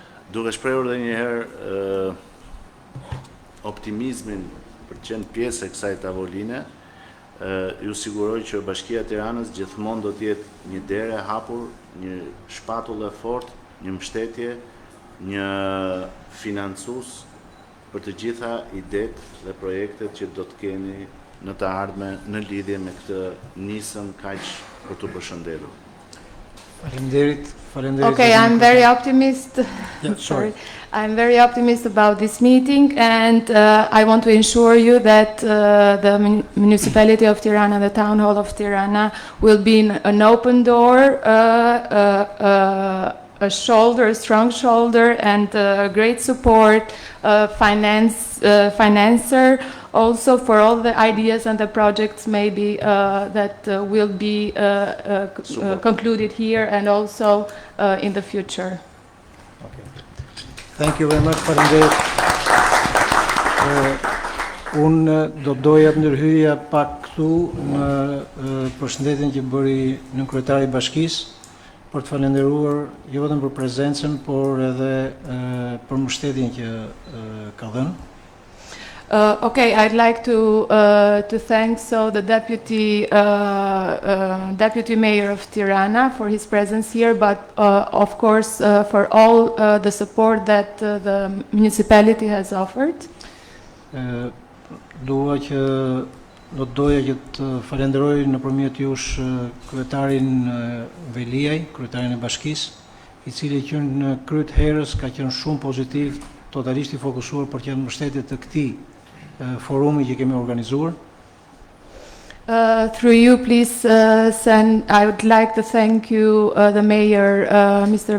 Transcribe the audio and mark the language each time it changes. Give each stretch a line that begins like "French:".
Albanian: Duke shprehur edhe një herë optimizmin për të qenë pjesë e kësaj tavoline, ju siguroj që Bashkia e Tiranës gjithmonë do të jetë një derë e hapur, një shpatull e fortë, një mbështetje, një financues për të gjitha idetë dhe projektet që do të keni në të ardhme në lidhje me këtë nisëm kaq për të përshëndetur. Faleminderit.
English: Okay, I'm very optimistic. Yeah, sorry. I'm very optimistic about this meeting, and I want to assure you that the municipality of Tirana, the town hall of Tirana, will be an open door, a strong shoulder, and great support, financer, also for all the ideas and the projects maybe that will be concluded here and also in the future. Okay. Thank you very much,
Albanian: faleminderit. Unë do doja të ndërhyja pak këtu në përshëndetjen që bëri nënkryetari i Bashkisë për të falenderuar jo vetëm për prezencën, por edhe për mbështetjen që ka dhënë.
English: Okay, I'd like to thank the deputy mayor of Tirana for his presence here, but of course for all the support that the municipality has offered.
Albanian: Do të doja që të falenderoj nëpërmjet jush kryetarin Veliaj, kryetarin e Bashkisë, i cili që në kryet herës ka qenë shumë pozitiv, totalisht i fokusuar për të qenë mbështetje të këtij forumi që kemi organizuar.
English: Through you, please I would like to thank you, the mayor, Mr.